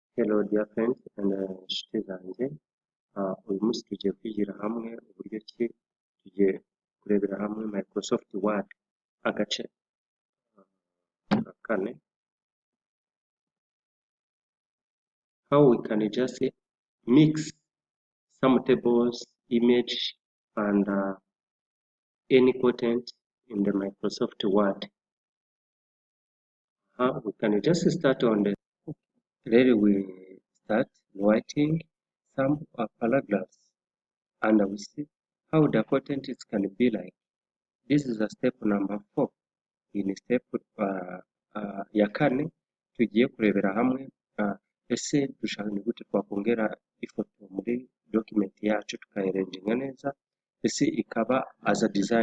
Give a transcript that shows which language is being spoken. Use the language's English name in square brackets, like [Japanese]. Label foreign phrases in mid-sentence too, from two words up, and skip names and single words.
[English] Hello dear friends and [Kinyarwanda] inshuti zanjye, uyu munsi tugiye kwigira hamwe uburyo ki tugiye kurebera hamwe Microsoft Word agace ka kane, [English] how we can just mix some tables, image and any content in the Microsoft Word. We can just start on the Today we start writing some paragraphs and we see how the content can be like. This is a step number 4. In step [Kinyarwanda] ya kane tugiye kurebera hamwe ese dushaka ni gute twakongera ifoto muri document yacu tukayirenginga neza ese ikaba [English] as a design.